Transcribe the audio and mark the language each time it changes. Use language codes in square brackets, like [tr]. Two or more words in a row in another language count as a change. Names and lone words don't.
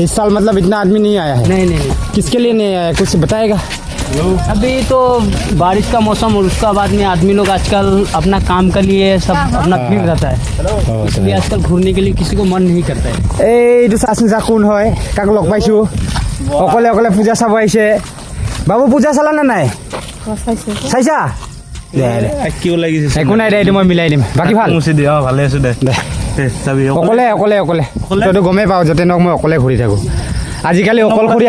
[hi] इस साल मतलब इतना आदमी नहीं आया है नहीं किसके लिए नहीं आया है कुछ बताएगा अभी तो बारिश का मौसम और उसका बाद में आदमी लोग आजकल अपना काम के लिए सब अपना भीड़ रहता है इसलिए आजकल घूरने के लिए किसी को मन नहीं करता है [as] এইটো চাচোন যা কোন হয় কাক লগ পাইছোঁ অকলে অকলে পূজা চাব আহিছে বাবু পূজা চালা নে নাই চাইছা কিয় লাগিছে একো নাই দে এইটো মই মিলাই দিম বাকী ভাল ভালে আছোঁ দে চাবি অকলে অকলে অকলে তইতো গমেই পাওঁ য'তে নহওক মই অকলে ঘূৰি থাকোঁ আজিকালি অকলশৰীয়া হৈ গৈছে হা